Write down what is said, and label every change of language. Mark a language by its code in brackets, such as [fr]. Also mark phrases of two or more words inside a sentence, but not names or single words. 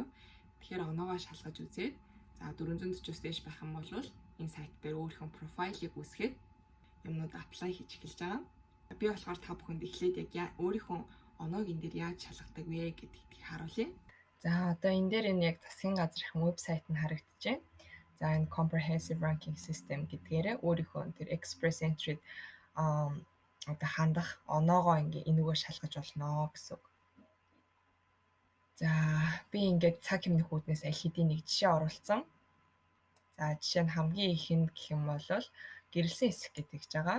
[mn] Тэгэхээр оноогоо шалгаж үзээд за 440-с дээш байх юм бол энэ сайт дээр өөрийнхөө профайлыг үүсгээд юмнууд apply хийж эхэлж байгаа. Би болохоор та бүхэнд эхлээд яг өөрийнхөө оноог энэ дээр яаж шалгадаг вэ гэдгийг харуулъя. За одоо энэ дээр энэ яг засгийн газрын вебсайт нь харагдчихэв. За энэ [en] comprehensive ranking system [mn] гэдгээрээ өөрийнхөө тэр Express Entry-д одоо хандах оноогоо энэгээр шалгаж болно гэсэн үг. За би ингээд цаг хэмнэх үүднээс аль хэдийн нэг жишээ оруулсан. За жишээ нь хамгийн ихэнд гэх юм бол гэрэлсэн хэсэг гэдэг гэж байгаа.